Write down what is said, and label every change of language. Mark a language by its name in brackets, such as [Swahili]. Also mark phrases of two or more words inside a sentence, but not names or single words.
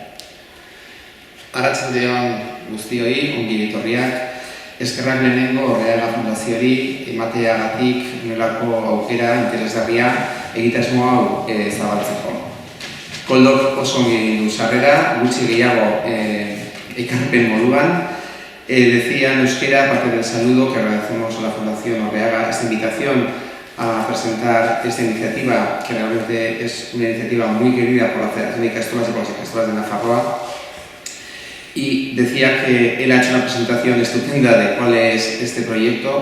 [Basque] Arratsaldeon guztioi, ongi etorriak. Eskerrak lehenengo Reala Fundazioari emateagatik nolako aukera interesgarria egitasmo hau zabaltzeko. Koldok oso ongi du sarrera, gutxi gehiago ekarpen moduan. [Spanish] Decía en euskera, aparte del saludo, que agradecemos a la Fundación Orreaga esta invitación a presentar esta iniciativa, que realmente es una iniciativa muy querida por la Federación de Ikastolas y por las Ikastolas de Nafarroa. Y decía que él ha hecho una presentación estupenda de cuál es este proyecto.